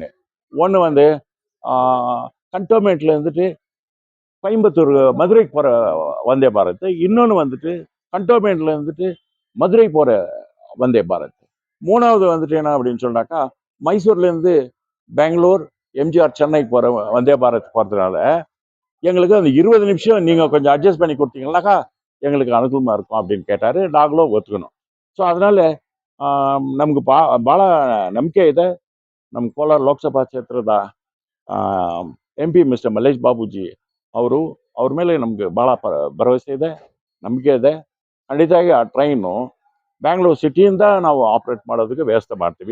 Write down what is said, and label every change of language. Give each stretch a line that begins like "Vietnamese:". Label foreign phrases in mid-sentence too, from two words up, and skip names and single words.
Tamil: ஒன்று வந்து கண்டோன்மெண்ட்ல இருந்துட்டு கோயம்புத்தூர் மதுரைக்கு போகிற வந்தே பாரத், இன்னொன்று வந்துட்டு கண்டோன்மெண்ட்ல இருந்துட்டு மதுரை போகிற வந்தே பாரத். மூணாவது வந்துட்டு என்ன அப்படின்னு சொன்னாக்கா, மைசூர்லேருந்து பெங்களூர், எம்ஜிஆர் சென்னைக்கு போகிற வந்தே பாரத் போகிறதுனால எங்களுக்கு அந்த 20 நிமிஷம் நீங்கள் கொஞ்சம் அட்ஜஸ்ட் பண்ணி கொடுத்தீங்கன்னாக்கா எங்களுக்கு அனுகூலமாக இருக்கும் அப்படின்னு கேட்டார். நாங்களும் ஒத்துக்கணும். ஸோ அதனால
Kannada: ನಮ್ಗೆ ಭಾಳ ನಂಬಿಕೆ ಇದೆ. ನಮ್ಮ ಕೋಲಾರ ಲೋಕಸಭಾ ಕ್ಷೇತ್ರದ MP ಮಿಸ್ಟರ್ ಮಲ್ಲೇಶ್ ಬಾಬುಜಿ ಅವ್ರ ಮೇಲೆ ನಮಗೆ ಭಾಳ ಭರವಸೆ ಇದೆ, ನಂಬಿಕೆ ಇದೆ. ಖಂಡಿತವಾಗಿ ಆ ಟ್ರೈನು ಬ್ಯಾಂಗ್ಳೂರು ಸಿಟಿಯಿಂದ ನಾವು ಆಪ್ರೇಟ್ ಮಾಡೋದಕ್ಕೆ ವ್ಯವಸ್ಥೆ ಮಾಡ್ತೀವಿ.